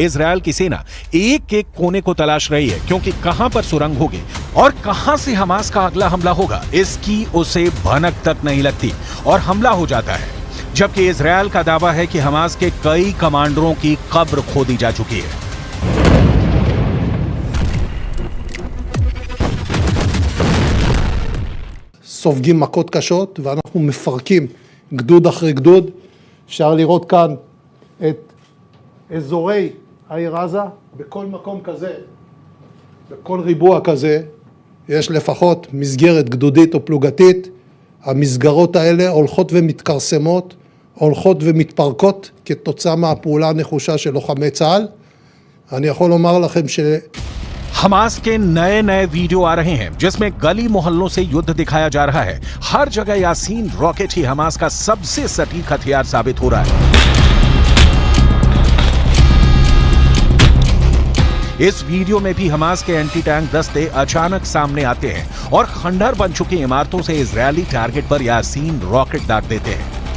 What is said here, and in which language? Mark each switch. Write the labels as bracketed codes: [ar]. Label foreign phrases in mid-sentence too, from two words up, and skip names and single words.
[hi] इजरायल की सेना एक एक कोने को तलाश रही है क्योंकि कहां पर सुरंग होगी और कहां से हमास का अगला हमला होगा, इसकी उसे भनक तक नहीं लगती और हमला हो जाता है। जबकि इजरायल का दावा है कि हमास के कई कमांडरों की कब्र खोदी जा चुकी है। [he] סופגים מכות קשות ואנחנו מפרקים גדוד אחרי גדוד. אפשר לראות כאן את אזורי העיר עזה. בכל מקום כזה, בכל ריבוע כזה, יש לפחות מסגרת גדודית או פלוגתית. המסגרות האלה הולכות ומתכרסמות, הולכות ומתפרקות כתוצאה מהפעולה הנחושה של לוחמי צה"ל. אני יכול לומר לכם ש... [hi] हमास के नए नए वीडियो आ रहे हैं जिसमें गली मोहल्लों से युद्ध दिखाया जा रहा है। हर जगह यासीन रॉकेट ही हमास का सबसे सटीक हथियार साबित हो रहा है। इस वीडियो में भी हमास के [en] anti tank [hi] दस्ते अचानक सामने आते हैं और खंडहर बन चुकी इमारतों से इजरायली टारगेट पर यासीन रॉकेट दाग देते हैं।